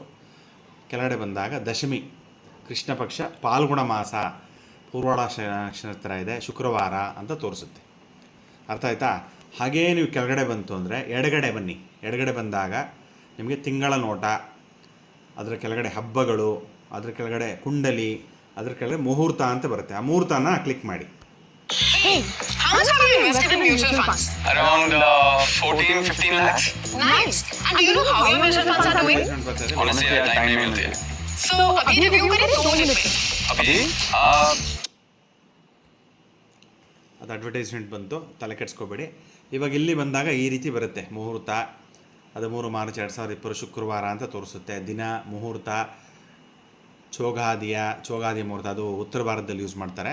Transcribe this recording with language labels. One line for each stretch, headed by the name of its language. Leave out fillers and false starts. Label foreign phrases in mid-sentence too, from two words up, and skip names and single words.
Kannada: ಕೆಳಗಡೆ ಬಂದಾಗ ದಶಮಿ, ಕೃಷ್ಣ ಪಕ್ಷ, ಪಾಲ್ಗುಣ ಮಾಸ, ಪೂರ್ವಾಡ ನಕ್ಷತ್ರ ಇದೆ, ಶುಕ್ರವಾರ ಅಂತ ತೋರಿಸುತ್ತೆ. ಅರ್ಥ ಆಯ್ತಾ? ಹಾಗೇ ನೀವು ಕೆಳಗಡೆ ಬಂತು ಅಂದರೆ ಎಡಗಡೆ ಬನ್ನಿ. ಎಡಗಡೆ ಬಂದಾಗ ನಿಮಗೆ ತಿಂಗಳ ನೋಟ, ಅದರ ಕೆಳಗಡೆ ಹಬ್ಬಗಳು, ಅದರ ಕೆಳಗಡೆ ಕುಂಡಲಿ, ಅದರ ಕೆಳಗಡೆ ಮುಹೂರ್ತ ಅಂತ ಬರುತ್ತೆ. ಆ ಮುಹೂರ್ತನ ಕ್ಲಿಕ್ ಮಾಡಿ.
English: Hey, how much have you invested in mutual funds? Around 14-15 lakhs. Nice. And do you know how your mutual funds are doing?
Hindi: Honestly, time नहीं मिलती है. So, अभी review करें तो मुझे मिलते. अभी
Kannada: ಅದು ಅಡ್ವರ್ಟೈಸ್ಮೆಂಟ್ ಬಂತು, ತಲೆ ಕೆಡಿಸ್ಕೋಬೇಡಿ. ಇವಾಗ ಇಲ್ಲಿ ಬಂದಾಗ ಈ ರೀತಿ ಬರುತ್ತೆ. ಮುಹೂರ್ತ 13 ಮಾರ್ಚ್ 2020 ಶುಕ್ರವಾರ ಅಂತ ತೋರಿಸುತ್ತೆ. ದಿನ, ಮುಹೂರ್ತ, ಚೋಗಾದಿ ಮುಹೂರ್ತ, ಅದು ಉತ್ತರ ಭಾರತದಲ್ಲಿ ಯೂಸ್ ಮಾಡ್ತಾರೆ.